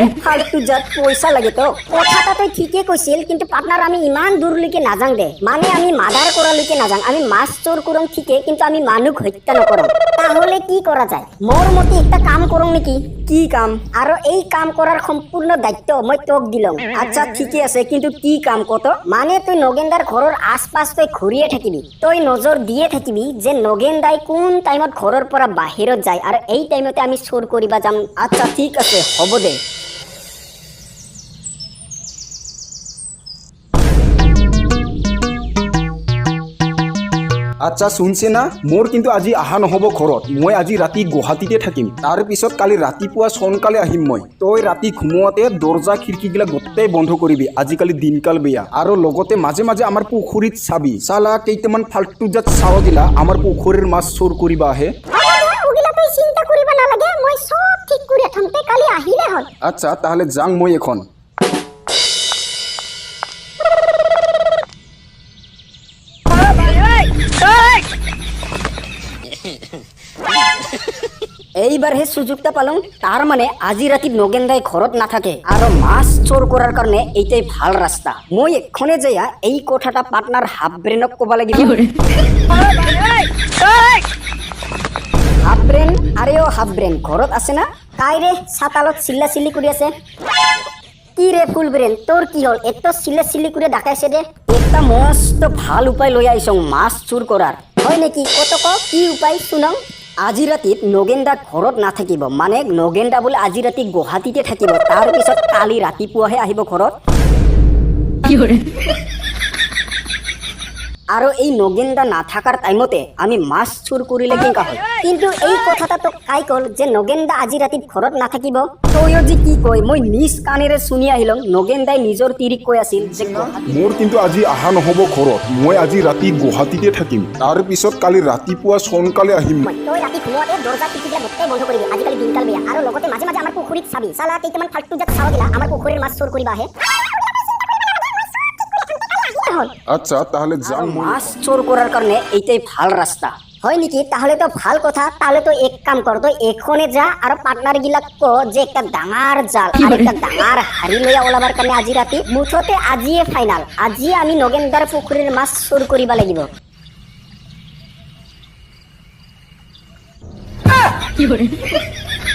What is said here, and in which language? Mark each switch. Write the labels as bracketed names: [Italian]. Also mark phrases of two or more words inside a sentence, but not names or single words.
[Rangpuri] ফালতু জাত পয়সা লাগে তো। কথাটা তুই ঠিকই কইছিল, কিন্তু পার্টনার আমি ইমান দূরলৈকে নাযাং দে। মানে আমি মার্ডার করালৈকে নাযাং, আমি মাছ চোর করং ঠিকই, কিন্তু আমি মানুষ হত্যা নকরং। তাহলে কি করা যায়? মোর মতে একটা কাম করং নাকি। কি কাম? আর এই কাম করার সম্পূর্ণ দায়িত্ব মই তোক দিলং। আচ্ছা ঠিকই আছে, কিন্তু কি কাম কত? মানে তুই নগেন্দার ঘরের আশপাশ তুই ঘুরিয়ে থাকিবি, তুই নজর দিয়ে থাকিবি যে নগেন্দাই কোন টাইমত ঘরের পৰা বাহিৰত যায়, আর এই টাইমতে আমি চোর করিবা যাম। আচ্ছা ঠিক আছে, হ'ব দে। [Assamese] আচ্ছা শুনছে না, মোর কিন্তু আজি আহা নহব ঘৰত। মই আজি ৰাতি গুৱাহাটীতে থাকিম, তাৰ পিছত কালি ৰাতিপুৱা সোনকালে আহিম মই। তই ৰাতি ঘুমোৱাতে দৰ্জা খিৰিকীগিলা গোটেই বন্ধ কৰিবি, আজিকালি দিনকাল বেয়া। আৰু লগতে মাজে মাজে আমাৰ পুখুৰীত চাবি, চালা কেইটামান ফাল্টু জাত চাৱগিলা আমাৰ পুখুৰীৰ মাছ চোৰ কৰিবা আহে। [Rangpuri] চিন্তা করিবা নালাগে, মই সব ঠিক করে থমতে, কালি আহিলে হল। আচ্ছা তাহলে যাং মই এখন। এইবার হে সুযোগটা পালং। তার মানে আজি রাতি নগেন্দাই ঘরত না থাকে, আর মাছ চোর করার কারণে এইটাই ভাল রাস্তা। মই এক্ষণে যাইয়া এই কথাটা পার্টনার হাফ ব্রেনক কবা লাগিব। হাফ ব্রেন, আরে ও হাফ ব্রেন ঘরত আছে না? কাইরে ছাতালত চিল্লা চিল্লি কৰি আছে। কি রে ফুল ব্রেন, তোর কি হল? এত চিল্লা চিল্লি করে ডাকাইছে দে। একটা মস্ত ভাল উপায় লই আইছং মাছ চুর করার। হয় নাকি? কত ক কি উপায় শুনং। [Assamese] আজি ৰাতিত নগেন্দা ঘৰত নাথাকিব, মানে নগেন্দা বোলে আজি ৰাতি গুৱাহাটীতে থাকিব, তাৰ পিছত কালি ৰাতিপুৱাহে আহিব ঘৰত। আৰু এই নগেন্দা নাথাকাৰ টাইমতে আমি মাছ চুৰ কৰিলে কেনেকা হয়? কিন্তু এই কথাটা তো কাই কল যে নগেন্দা আজি ৰাতিত ঘৰত নাথাকিব? তইও যে কি কয়, মই নিজ কাণেৰে শুনি আহিলং নগেন্দাই নিজৰ তিৰিক কৈ আছিল যে মোৰ কিন্তু আজি আহা নহব ঘৰত, মই আজি ৰাতি গুৱাহাটীতে থাকিম, তাৰ পিছত কালি ৰাতিপুৱা সোনকালে আহিম। তই ৰাতি ঘুমোৱাতে দৰ্জা খিৰিকীগিলা গোটেই বন্ধ কৰিবি, আজিকালি দিনকাল বেয়া। আৰু লগতে মাজে মাজে আমাৰ পুখুৰীত চাবি, চালা কেইটামান ফাল্টু জাত চাৱগিলা আমাৰ পুখুৰীৰ মাছ চোৰ কৰিবা আহে। [Rangpuri] আচ্ছা তাহলে যাং মই। মাছ চোর করার কারণে এইটাই ভাল রাস্তা। হয় নাকি? তাহলে তো ভাল কথা। তাহলে তো এক কাম কর, তো এখনে যা আর পার্টনার গিলাক ক যে একটা ডাঙার জাল আর একটা ডাঙার হাড়ি লইয়া ওলাবার কারণে আজি রাতি মুঠতে আজিয়ে ফাইনাল, আজিয়ে আমি নগেন্দার পুকুরের মাছ চোর করিবা লাগিব।